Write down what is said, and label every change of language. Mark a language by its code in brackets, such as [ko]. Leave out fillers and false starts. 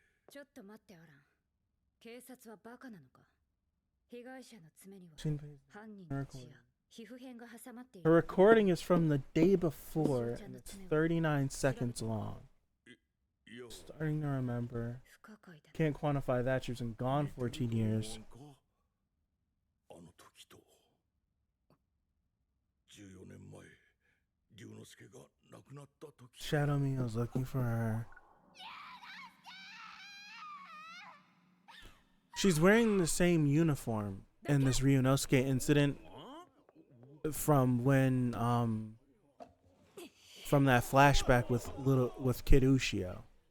[ja] ちょっと待って、アラン。警察はバカなのか。被害者の爪には犯人の血や皮膚片が挟まっている。 [en] Her recording is from the day before, and it's 39 seconds long. Starting to remember. Can't quantify that. She's been gone 14 years. [ja] あの時と14年前、龍之介が亡くなった時。 [en] Shadow Mio's looking for her. She's wearing the same uniform in this Ryunosuke incident from when from that flashback with Kid Ushio.